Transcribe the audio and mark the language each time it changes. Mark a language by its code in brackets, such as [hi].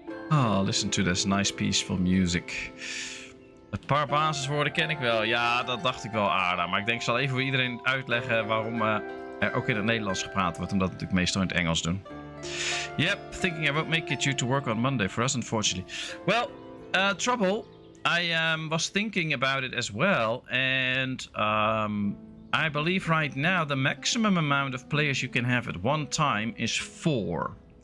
[en] Oh, listen to this nice peaceful music. [nl] Een paar basiswoorden ken ik wel. Ja, dat dacht ik wel aardig. Maar ik denk, ik zal even voor iedereen uitleggen waarom er ook in het Nederlands gepraat wordt. Omdat we natuurlijk meestal in het Engels doen. [en] Yep, thinking I won't make it due to work on Monday for us, unfortunately. Well, Trouble, I was thinking about it as well. And I believe right now the maximum amount of players you can have at one time is 4.